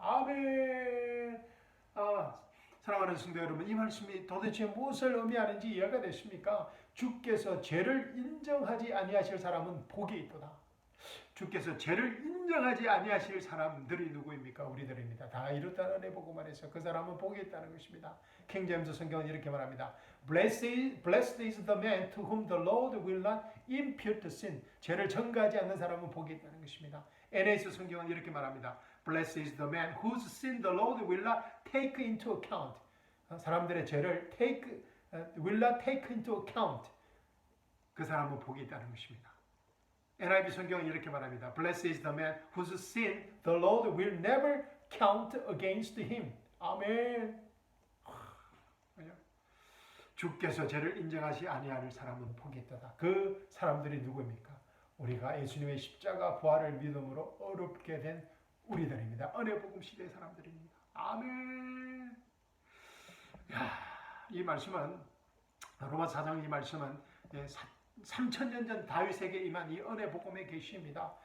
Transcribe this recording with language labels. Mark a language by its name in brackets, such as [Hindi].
[Korean] 아멘. 사랑하는 성도 여러분, 이 말씀이 도대체 무엇을 의미하는지 이해가 되십니까? 주께서 죄를 인정하지 아니하실 사람은 복이 있도다. 주께서 죄를 인정하지 아니하실 사람들이 누구입니까? 우리들입니다. 다 이뤘다는 은혜 복음 안에서 그 사람은 복이 있다는 것입니다. 킹 제임스 성경은 이렇게 말합니다. [English] Blessed is the man to whom the Lord will not impute sin. [Korean] 죄를 전가하지 않는 사람은 복이 있다는 것입니다. NS 성경은 이렇게 말합니다. [English] Blessed is the man whose sin the Lord will not take into account. [Korean] 사람들의 죄를 [English] will not take into account. [Korean] 그 사람은 복이 있다는 것입니다. NIV 성경은 이렇게 말합니다. [English] Blessed is the man whose sin the Lord will never count against him. [Korean] 아멘. 주께서 죄를 인정하시 아니하는 사람은 복이 있도다. 그 사람들이 누구입니까? 우리가 예수님의 십자가 부활을 믿음으로 어렵게 된 우리들입니다. 은혜 복음 시대의 사람들입니다. 아멘. 야, 이 말씀은 로마서 4장 이 말씀은 3,000년 전 다윗에게 임한 이 은혜 복음의 계시입니다.